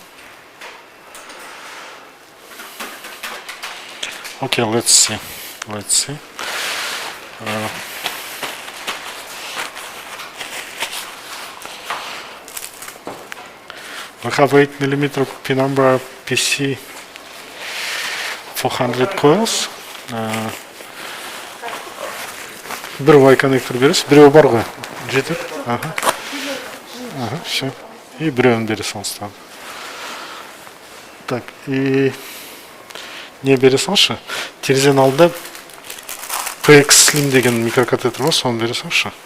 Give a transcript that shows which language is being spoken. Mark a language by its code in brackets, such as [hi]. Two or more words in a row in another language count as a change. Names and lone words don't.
[en] Okay, let's see. We have 8 millimeter penumbra PC 400 coils. [kk] Bir Y коннектор бересіз, біреуі бар ғой, жетеді. [ru] Все. [kk] И біреуін бере салыстан. Так, и не бере салшы. Терезенің алдында PX Slim деген микрокатетер бар, соны бере салшы.